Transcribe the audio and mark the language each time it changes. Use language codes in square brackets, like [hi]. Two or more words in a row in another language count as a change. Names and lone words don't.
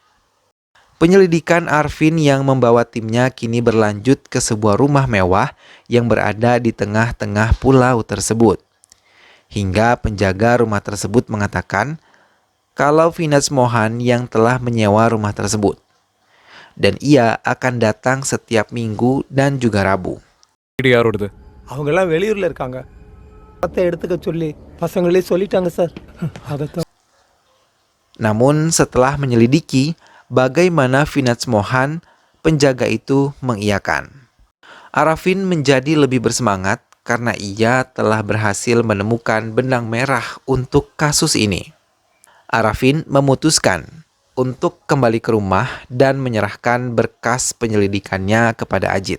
[id] Penyelidikan Arafin yang membawa timnya kini berlanjut ke sebuah rumah mewah yang berada di tengah-tengah pulau tersebut. Hingga penjaga rumah tersebut mengatakan kalau Vinaj Mohan yang telah menyewa rumah tersebut. Dan ia akan datang setiap Minggu dan juga Rabu. [ta] வீடு யாரோடது? அவங்கெல்லாம் வெளியூர்ல இருக்காங்க. பத்தை எடுத்துக்க சொல்லி பசங்களே சொல்லிட்டாங்க சார். அதத்தான். [id] Namun setelah menyelidiki bagaimana Vinaj Mohan, penjaga itu mengiyakan. Arafin menjadi lebih bersemangat karena ia telah berhasil menemukan benang merah untuk kasus ini. Arafin memutuskan untuk kembali ke rumah dan menyerahkan berkas penyelidikannya kepada Ajit.